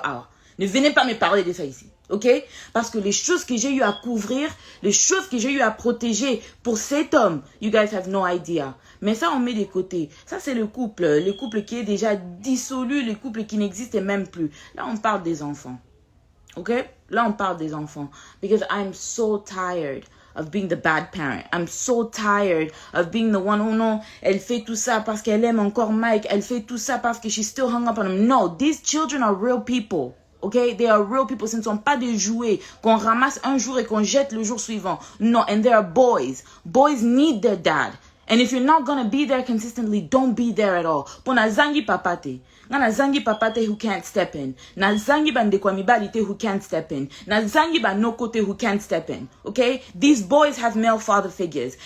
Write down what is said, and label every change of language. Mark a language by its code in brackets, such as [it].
[fr] Alors, ne venez pas me parler de ça ici, ok? Parce que les choses que j'ai eu à couvrir, les choses que j'ai eu à protéger pour cet homme, [en] you guys have no idea. [fr] Mais ça, on met de côté. Ça, c'est le couple qui est déjà dissolu, le couple qui n'existe même plus. Là, on parle des enfants, ok? Là, on parle des enfants. [en] Because I'm so tired of being the bad parent. I'm so tired of being the one who, [fr] no, elle fait tout ça parce qu'elle aime encore Mike. Elle fait tout ça parce que [en] she's still hung up on him. No, these children are real people. Okay? They are real people. [fr] Ce ne sont pas des jouets qu'on ramasse un jour et qu'on jette le jour suivant. [en] No, and they are boys. Boys need their dad. And if you're not gonna be there consistently, don't be there at all. [ln] Pona zangi papate. Na zangi papate [en] who can't step in. [ln] Na zangi bandekwamibalite [en] who can't step in. [ln] Na zangi banokote [en] who can't step in. Okay? These boys have male father figures.